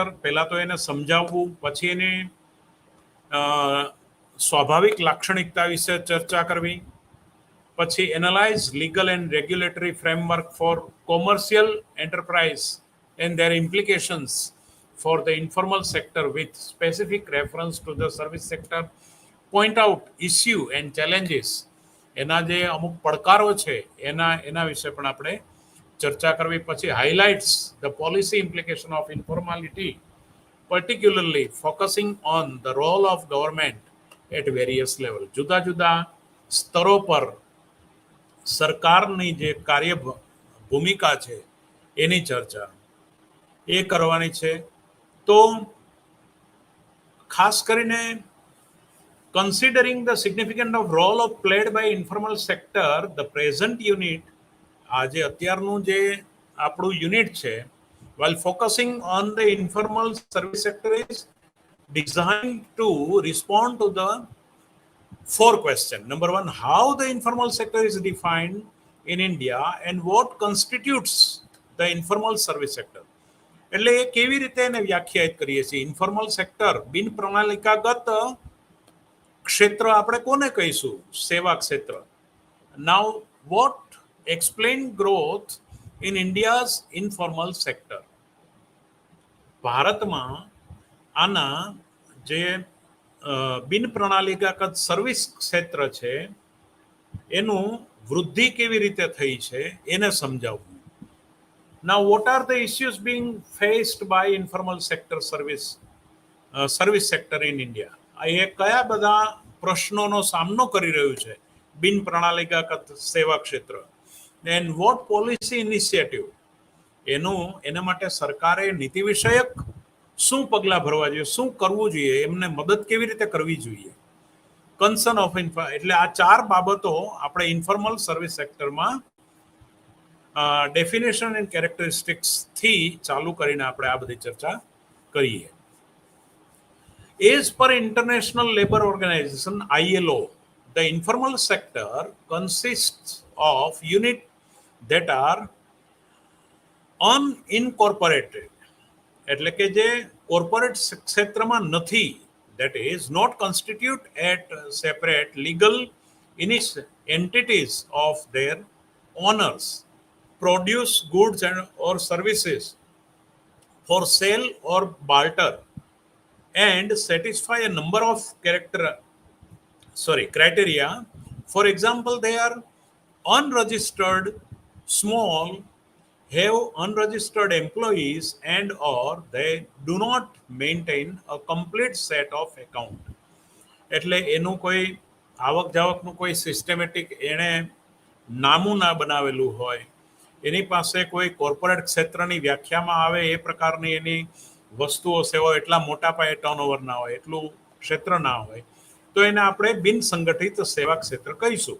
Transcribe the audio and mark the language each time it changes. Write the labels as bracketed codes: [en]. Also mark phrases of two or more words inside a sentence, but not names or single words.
[gu] પહેલા તો એને સમજાવવું, પછી એની સ્વાભાવિક લાક્ષણિકતા વિશે ચર્ચા કરવી, પછી [en] analyze legal and regulatory framework for commercial enterprise and their implications for the informal sector with specific reference to the service sector. point out issue and challenges, [gu] એના જે અમુક પડકારો છે એના વિશે પણ આપણે ચર્ચા કરવી. [en] પછી highlights the policy implication of informality, particularly focusing on the role of government at various level. [gu] જુદા જુદા સ્તરો પર સરકારની જે કાર્ય ભૂમિકા છે એની ચર્ચા એ કરવાની છે. તો ખાસ કરીને [en] considering the significant of role of played by informal sector, the present unit, [gu] આજે અત્યારનું જે આપણું યુનિટ છે, [en] while focusing on the informal service sector, is designed to respond to the four questions. Number one, how the informal sector is defined in India and what constitutes the informal service sector. [gu] એટલે એ કેવી રીતે એને વ્યાખ્યાયિત કરીએ છીએ. [en] informal sector, [gu] બિન પ્રણાલિકાગત ક્ષેત્ર આપણે કોને કહીશું? સેવા ક્ષેત્ર. [en] now what explain growth in India's informal sector. [gu] ભારતમાં આના જે બિન પ્રણાલિકાગત સર્વિસ ક્ષેત્ર છે એનું વૃદ્ધિ કેવી રીતે થઈ છે એને સમજાવવું. [en] Now, what are the issues being faced by informal sector service sector in India? [gu] એ કયા બધા પ્રશ્નોનો સામનો કરી રહ્યું છે બિન પ્રણાલિકાગત સેવા ક્ષેત્ર. [en] and what policy initiative, [gu] એના માટે સરકારે નીતિ વિષયક શું પગલાં ભરવા જોઈએ, શું કરવું જોઈએ, એમને મદદ કેવી રીતે કરવી જોઈએ. [en] concern of [gu] એટલે આ ચાર બાબતો આપણે [en] informal service sectorમાં definition and characteristics [gu] થી ચાલુ કરીને આપણે આ બધી ચર્ચા કરીએ. [en] As per International Labour Organization ILO, the informal sector consists of units that are unincorporated, [gu] એટલે કે જે કોર્પોરેટ ક્ષેત્રમાં નથી, [en] that is not constitute at separate legal entities of their owners, produce goods and or services for sale or barter and satisfy a number of criteria. For example, they are unregistered, small, have unregistered employees, and or they do not maintain a complete set of account. [gu] એટલે એનું કોઈ આવક જાવકનું કોઈ સિસ્ટમેટિક એણે નામું ના બનાવેલું હોય, એની પાસે કોઈ કોર્પોરેટ ક્ષેત્રની વ્યાખ્યામાં આવે એ પ્રકારની એની વસ્તુઓ સેવાઓ એટલા મોટા પાયે ટર્નઓવર ના હોય, એટલું ક્ષેત્ર ના હોય, તો એને આપણે બિન સંગઠિત સેવા ક્ષેત્ર કહીશું.